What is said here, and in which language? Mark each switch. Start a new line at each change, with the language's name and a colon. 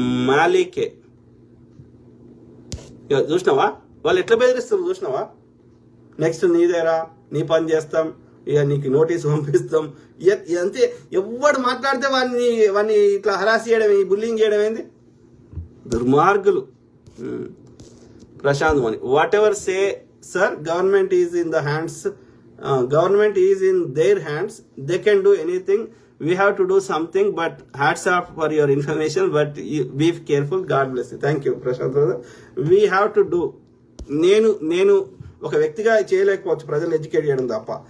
Telugu: మాలికే చూసినావా వాళ్ళు ఎట్లా బెదిరిస్తారు? చూసినావా? నెక్స్ట్ నీదేరా, నీ పని చేస్తాం, ఇక నీకు నోటీస్ పంపిస్తాం. అంతే. ఎవడు మాట్లాడితే వాడిని ఇట్లా హరాస్ చేయడం, బుల్లింగ్ చేయడం ఏంది? దుర్మార్గులు.
English: Prashant Mouni, whatever say sir, government is in the hands, government is in their hands, they can do anything, we have to do something, but hats off for your information, but be careful, God bless you. Thank you Prashant brother. We have to do,
Telugu: నేను ఒక వ్యక్తిగా చేయలేకపోవచ్చు ప్రజలు educate చేయడం తప్ప.